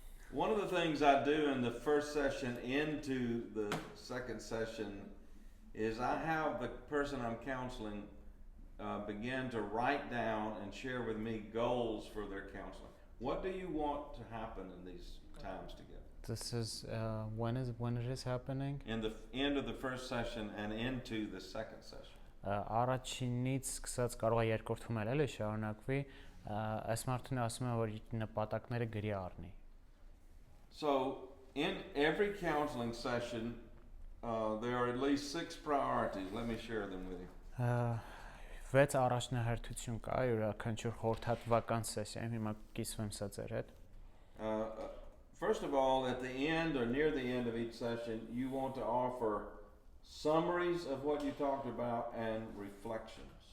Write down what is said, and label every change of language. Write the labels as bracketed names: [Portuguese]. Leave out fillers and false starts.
[English] One of the things I do in the first session into the second session is I have the person I'm counseling begin to write down and share with me goals for their counseling. What do you want to happen in these times together? This is when it is happening? In the end of the first session and into the second session. [Armenian] Առաջինից սկսած կարող է երկրորդում էլ էլի շարունակվի, այս մարդուն ասում է որ նպատակները գրի առնի։ [English] So in every counseling session there are at least 6 priorities. Let me share them with you. [Armenian] 6 առաջնահերթություն կա յուրաքանչյուր խորհրդատվական սեսիայում, հիմա կիսվեմ սա ձեր հետ։ [English] First of all, at the end or near the end of each session, you want to offer summaries of what you talked about and reflections.